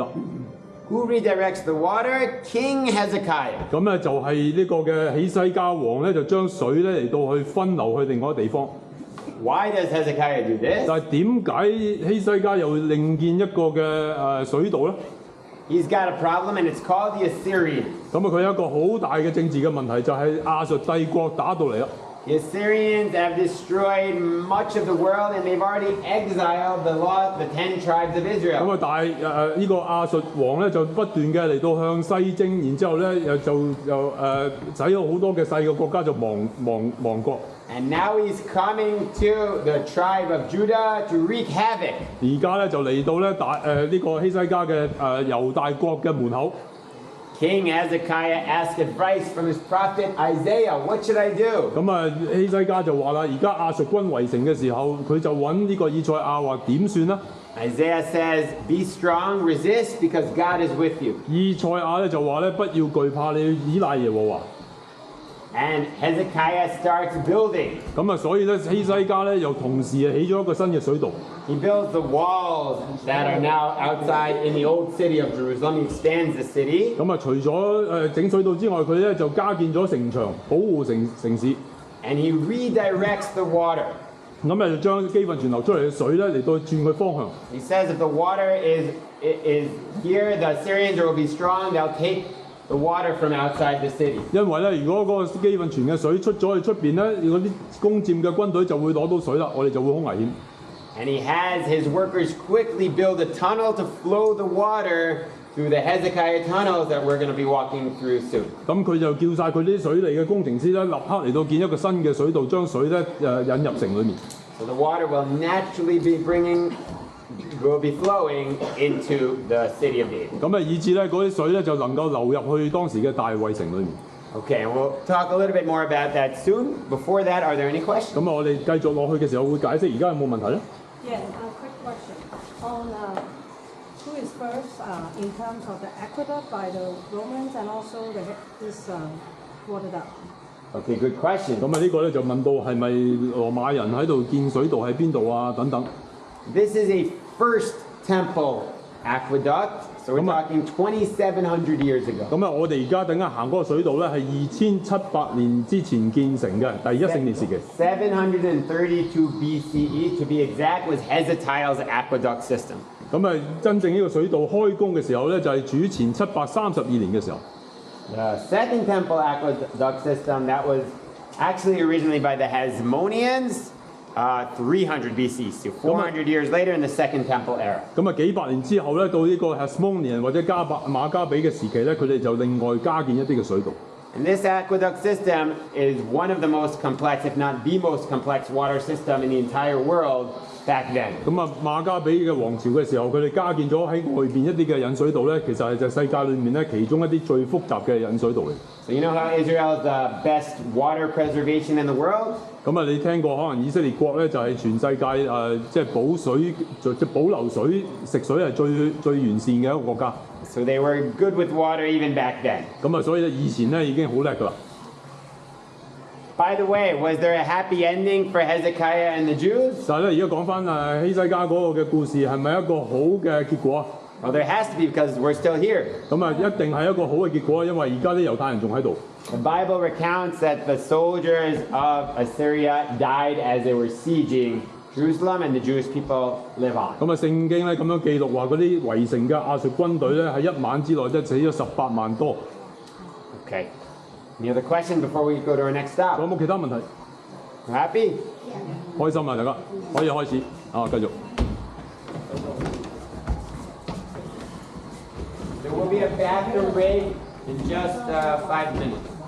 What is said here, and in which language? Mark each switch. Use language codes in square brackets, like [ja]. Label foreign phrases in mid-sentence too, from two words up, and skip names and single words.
[en] Who redirects the water? King Hezekiah. [yue] 咁咧就係呢個嘅起西家王咧，就將水咧嚟到去分流去另外一個地方。 [en] Why does Hezekiah do this? [yue] 但係點解希西家又另建一個嘅水道咧？ [en] He's got a problem, and it's called the Assyrians. [yue] 咁啊，佢有一個好大嘅政治嘅問題，就係亞述帝國打到嚟啦。 [en] The Assyrians have destroyed much of the world, and they've already exiled the 10 tribes of [yue] 咁 [en] Israel. [yue] 啊，但係呢個亞述王咧就不斷嘅嚟到向西征，然之後咧又使咗好多嘅細嘅國家就亡國。 [en] And now he's coming to the tribe of Judah to wreak havoc. [yue] 而家咧就嚟到咧呢個希西家嘅猶大國嘅門口。 [en] King Hezekiah asked advice from his prophet Isaiah. What should I do? [yue] 咁啊，希西家就話啦，而家亞述軍圍城嘅時候，佢就揾呢個以賽亞話點算呢？ [en] Isaiah says, "Be strong, resist, because God is with you." [yue] 以賽亞咧就話咧，不要懼怕，你要依賴耶和華。 [en] And Hezekiah starts building. [yue] 咁啊，所以咧希西家咧又同時起咗一個新嘅水道。 [en] He builds the walls that are now outside in the old city of Jerusalem. He extends the city. [yue] 咁啊，除咗整水道之外，佢咧就加建咗城牆，保護城市。 [en] And he redirects the water. [yue] 咁啊，就將基訓泉流出嚟嘅水咧嚟到轉佢方向。 [en] He says if the water is here, the Assyrians will be strong. They'll take the water from outside the city. [yue] 因為咧，如果嗰個基訓泉嘅水出咗去出邊咧，嗰啲攻佔嘅軍隊就會攞到水啦，我哋就會好危險。 [en] And he has his workers quickly build a tunnel to flow the water through the Hezekiah tunnels that we're going to be walking through soon. [yue] 咁佢就叫晒佢啲水利嘅工程師咧，立刻嚟到建一個新嘅水道，將水咧引入城裏面。 [en] So the water will naturally be flowing into the city of David. [yue] 咁啊，以致咧嗰啲水咧就能夠流入去當時嘅大衛城裏面。 [en] Okay, and we'll talk a little bit more about that soon. Before that, are there any questions? [yue] 咁啊，我哋繼續落去嘅時候會解釋，而家有冇問題咧？ [en] Yeah, a quick question on who is first in terms of the aqueduct by the Romans and also this water duct. Okay, good question. [yue] 咁啊，呢個咧就問到係咪羅馬人喺度建水道喺邊度啊？等等。 [en] This is a first temple aqueduct. So we're talking 2,700 years ago. [yue] 咁啊，我哋而家等間行嗰個水道咧係2700年之前建成嘅，第一聖殿時期。 [en] 732 BCE, to be exact, was Hezekiah's aqueduct system. [yue] 咁啊，真正呢個水道開工嘅時候咧，就係主前732年嘅時候。 [en] The Second Temple aqueduct system, that was actually originally by the Hasmoneans, 300 BC, so 400 years later in the Second Temple era. [yue] 咁啊，幾百年之後咧，到呢個 Hasmonean 或者馬加比嘅時期咧，佢哋就另外加建一啲嘅水道。 [en] And this aqueduct system is one of the most complex, if not the most complex water system in the entire world back then. [yue] 咁啊，馬加比嘅王朝嘅時候，佢哋加建咗喺外邊一啲嘅引水道咧，其實係就世界裏面咧其中一啲最複雜嘅引水道嚟。 [en] So you know how Israel is the best water preservation in the world? [yue] 咁啊，你聽過可能以色列國咧就係全世界即係保水、即係保留水、食水係最完善嘅一個國家。 [en] So they were good with water even back then. [yue] 咁啊，所以咧以前咧已經好叻㗎啦。 [en] By the way, was there a happy ending for Hezekiah and the Jews? [yue] 但係咧，而家講翻希西家嗰個嘅故事係咪一個好嘅結果啊？ [en] Well, there has to be because we're still here. [yue] 咁啊，一定係一個好嘅結果，因為而家啲猶太人仲喺度。 [en] The Bible recounts that the soldiers of Assyria died as they were sieging Jerusalem, and the Jewish people live on. [yue] 咁啊，聖經咧咁樣記錄話嗰啲圍城嘅亞述軍隊咧喺一晚之內即係死咗18萬多。 [en] Okay. Any other question before we go to our next [yue] 仲 [en] stop? [yue] 有冇其他問題？ [en] Happy? [yue] 開心啊，大家可以開始啊，繼續。 [en] There will be a bathroom break in just 5 minutes.